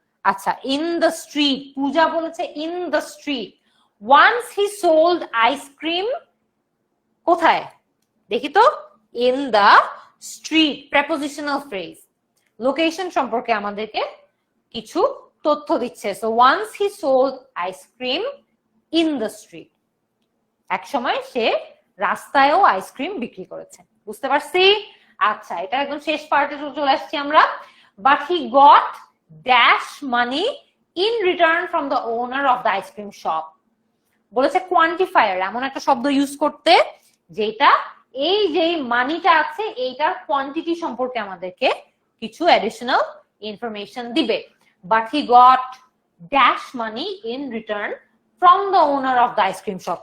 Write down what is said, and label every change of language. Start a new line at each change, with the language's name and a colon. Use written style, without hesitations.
English: আচ্ছা, in the street,
Bangla: পূজা বলেছে
English: in the street. Once he sold ice cream,
Bangla: কোথায় দেখি তো?
English: in the street, prepositional phrase,
Bangla: location সম্পর্কে আমাদেরকে কিছু তথ্য দিচ্ছে।
English: so once he sold ice cream in the street,
Bangla: এক সময় সে রাস্তায়ও আইসক্রিম বিক্রি করেছে। বুঝতে পারছি? আচ্ছা, এটা একদম শেষ পার্টে চলে আসছি আমরা।
English: but he got dash money in return from the owner of the ice cream shop.
Bangla: বলেছে কোয়ান্টিফায়ার, এমন একটা শব্দ ইউজ করতে যেটা এই যে মানিটা আছে এইটার কোয়ান্টিটি সম্পর্কে আমাদেরকে কিছু অ্যাডিশনাল ইনফরমেশন দিবে।
English: but he got dash money in return from the owner of the ice cream shop.